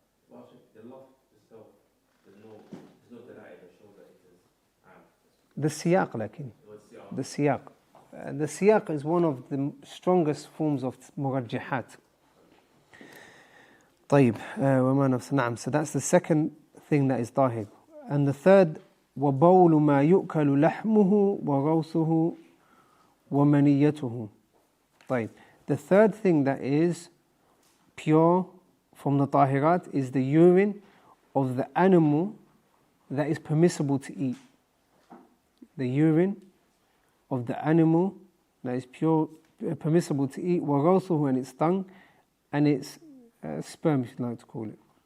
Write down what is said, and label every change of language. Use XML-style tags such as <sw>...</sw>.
<en>Well, the law itself, there's no denial that shows that it is The siyaq, lakin. The siyaq. The siyaq is one of the strongest forms of murajjihat.</en> <ar>طيب, وما نفس, نعم.</ar> <en>So that's the second thing that is tahir. And the third,</en> <ar>وَبَوْلُ مَا يُؤْكَلُ لَحْمُهُ وَغَوْثُهُ وَمَنِيَّتُهُ. طيب.</ar> <en>The third thing that is pure from the tahirat is the urine of the animal that is permissible to eat. The urine of the animal that is pure, permissible to eat,</en> <ar>وَغَوْثُهُ,</ar> <en>and its tongue, and its sperm, if you like to call it.</en>